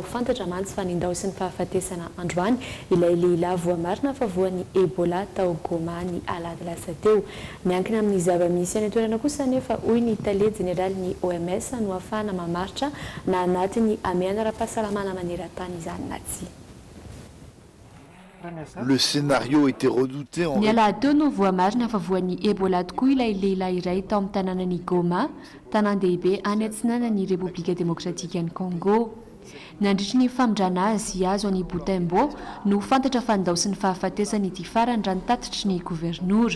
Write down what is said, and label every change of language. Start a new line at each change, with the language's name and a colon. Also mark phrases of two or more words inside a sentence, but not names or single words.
Malagasy: Fantatra mantsy fa nindao sy ny fahafatesana androany ilay lehilahy voamarina fa voan'ny Ebola tao Goma ny alahady lasa teo. Miankina amin'ny zava-misy any toerana kosa nefa hoy ny Tale General ny OMS no ahafahana mamaritra na anatin'ny amiana ara-pahasalamana maneran-tany izany na tsy.
French: Le scénario était redouté en...
Malagasy: Niala teo no voamarina fa voan'ny Ebola tokoa ilay lehilahy iray tao amin'ny tanànan'ny Goma, tanan-dehibe any atsinanan'ny Repoblika Demokratika ny Congo. Nandritry ny famindrana azy azo any Butembo no fantatra fa ndao sy ny fahafatesany ity farany raha nitatitry ny gouvernoura.